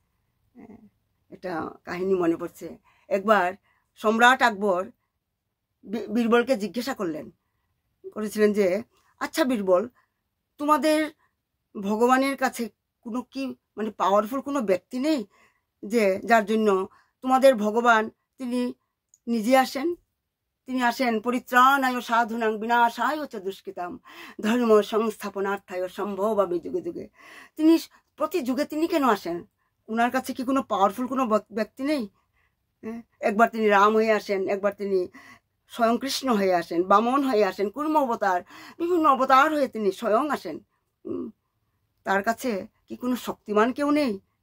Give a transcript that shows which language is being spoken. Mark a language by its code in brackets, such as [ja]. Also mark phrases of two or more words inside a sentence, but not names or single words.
[bn] এটা কাহিনী মনে পড়ছে, একবার সম্রাট আকবর বীরবলকে জিজ্ঞাসা করেছিলেন যে, আচ্ছা বীরবল, তোমাদের ভগবানের কাছে কোনো কি পাওয়ারফুল কোনো ব্যক্তি নেই যে যার জন্য তোমাদের ভগবান তিনি নিজে আসেন? তিনি আসেন [sa] परित्राणाय साधुनां विनाशाय च दुष्कृताम धर्म संस्थापनार्थाय सम्भवामि युगे युगे। [bn] তিনি প্রতি যুগে তিনি কেন আসেন? ওনার কাছে কি কোনো পাওয়ারফুল কোনো ব্যক্তি নেই? একবার তিনি রাম হয়ে আসেন, একবার তিনি স্বয়ং কৃষ্ণ হয়ে আসেন, বামন হয়ে আসেন, কুর্ম অবতার, বিভিন্ন অবতার হয়ে তিনি স্বয়ং আসেন। তার কাছে কি কোনো শক্তিমান কেউ নেই?